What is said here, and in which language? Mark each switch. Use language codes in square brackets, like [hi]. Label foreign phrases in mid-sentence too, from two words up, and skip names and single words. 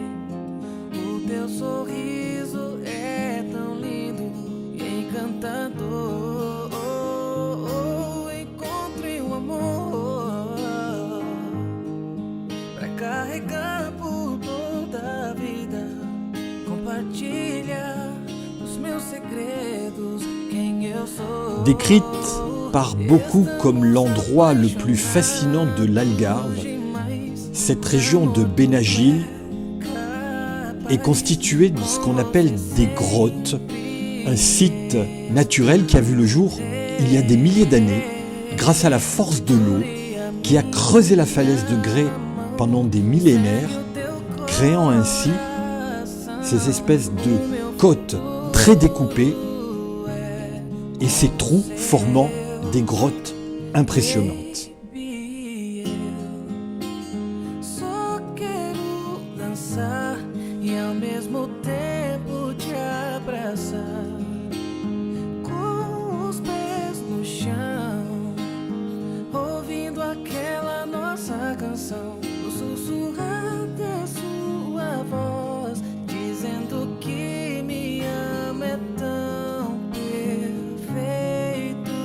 [pt] O teu sorriso é tão lindo e encantador. Encontrei um amor pra carregar por toda a vida. Compartilha os meus segredos, quem eu sou. [fr] Décrite par beaucoup comme l'endroit le plus fascinant de l'Algarve, cette région de Benagil est constituée de ce qu'on appelle des grottes, un site naturel qui a vu le jour il y a des milliers d'années grâce à la force de l'eau qui a creusé la falaise de grès pendant des millénaires, créant ainsi ces espèces de côtes très découpées et ces trous formant des grottes impressionnantes. [pt] Só quero dançar e ao mesmo tempo te abraçar, com os pés no chão, ouvindo aquela nossa canção, o sussurrar da sua voz, dizendo que me ama é tão perfeito.